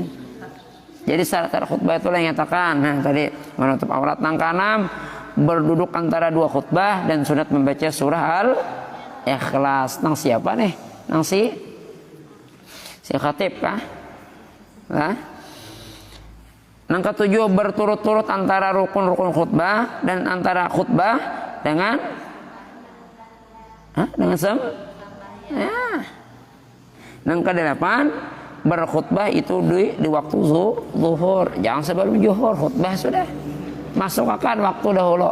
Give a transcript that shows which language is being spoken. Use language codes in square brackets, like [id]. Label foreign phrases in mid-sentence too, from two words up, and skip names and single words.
[bjn] Jadi syarat khutbah itu yang nyatakan. Nah, tadi menutup aurat nang kanam, berduduk antara dua khutbah dan sunat membaca surah Al-Ikhlas. Nang siapa nih? Nang si khatib kah? Nah. Nang ketujuh berturut-turut antara rukun-rukun khutbah dan antara khutbah dengan ya. Nang kedelapan berkhutbah itu di waktu zuhur, jangan sebelum zuhur khutbah sudah masuk akan waktu dahulu.